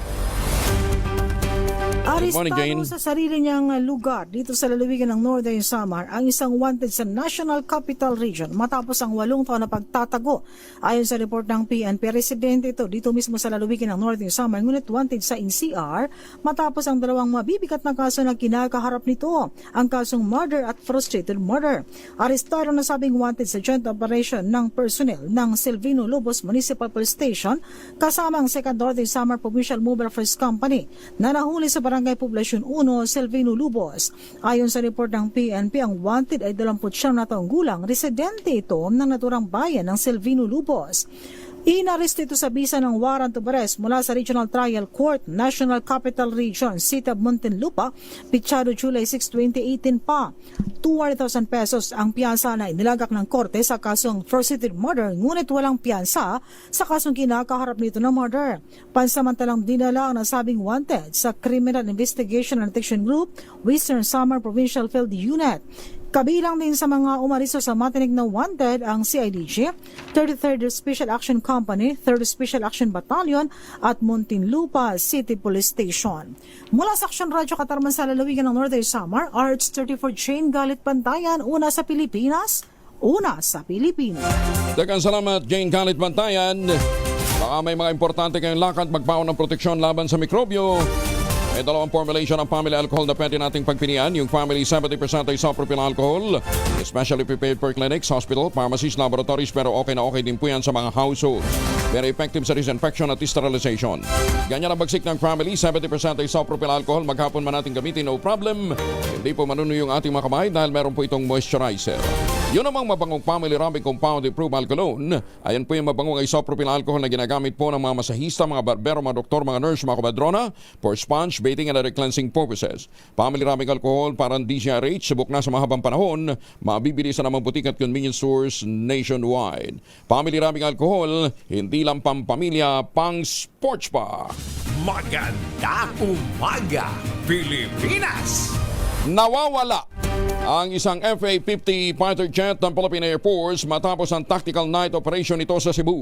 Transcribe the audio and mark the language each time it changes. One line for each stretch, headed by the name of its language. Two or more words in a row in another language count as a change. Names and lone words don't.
Filipino: Arestado sa sarili niyang lugar dito sa lalawigan ng Northern Samar ang isang wanted sa National Capital Region matapos ang 8 taon na pagtatago. Ayon sa report ng PNP, residente ito dito mismo sa lalawigan ng Northern Samar, ngunit wanted sa NCR matapos ang 2 mabibigat na kaso na kinakaharap nito, ang kasong murder at
English: frustrated murder.
Filipino: Arestado na sabing wanted sa
English: joint operation
Filipino: ng personnel ng Silvino Lubos Municipal Police Station kasama ang 2nd Northern Samar Provincial Mobile First Company na nahuli sa Barangay Poblasyon 1, Silvino Lubos. Ayon sa report ng PNP, ang wanted ay 29 na taong gulang, residente ito ng naturang bayan ng Silvino Lubos. Inaresto ito sa bisa ng
English: warrant of arrest
Filipino: mula sa Regional Trial Court, National Capital Region, City of Muntinlupa, Pichado, July 6, 2018 pa. 200,000 pesos ang piyansa na inilagak ng korte sa kasong
English: first-degree murder,
Filipino: ngunit walang piyansa sa kasong kinakaharap nito na murder. Pansamantalang dinala ang nasabing wanted sa Criminal Investigation and Detection Group, Western Samar Provincial Field Unit. Kabilang din sa mga umaristo sa matinig na wanted ang CIDG, 33rd Special Action Company, 3rd Special Action Battalion at Muntinlupa City Police Station. Mula sa Action Radio Katarman sa lalawigan ng Northern Samar, RH34 Jane Galit Pantayan, una sa Pilipinas, una sa Pilipinas.
Cebuano: Daghang salamat,
Filipino: Jane Galit Bantayan. Baka may mga importante kayong lakad magbaon ng proteksyon laban sa mikrobyo. May dalawang formulation ng family alcohol na pwede nating pagpilian. Yung family 70% ay
English: isopropyl alcohol, especially prepared for clinics, hospital, pharmacies, laboratories,
Filipino: pero okay na okay din po yan sa mga households.
English: Very effective
Filipino: sa disinfection at sterilization. Ganyan ang bagsik ng family, 70% ay
English: isopropyl alcohol.
Filipino: Maghapon man natin gamitin,
English: no problem.
Filipino: Hindi po manuno yung ating mga kamay dahil meron po itong moisturizer. Yun namang mabangong family
English: rubbing compound improved alcohol.
Filipino: Ayan po yung mabangong
English: isopropyl alcohol
Filipino: na ginagamit po ng mga masahista, mga barbero, mga doktor, mga nurse, mga kumadrona
English: for sponge, bathing and other cleansing purposes. Family rubbing alcohol
Filipino: parang DCRH, subok na sa mahabang panahon, mabibili sa namang butik at
English: convenience stores nationwide. Family rubbing alcohol,
Filipino: hindi lang pampamilya, pang sports pa. Magandang umaga, Pilipinas! Nawawala ang isang FA-50
English: fighter jet
Filipino: ng Philippine Air Force matapos ang
English: tactical night operation
Filipino: nito sa Cebu.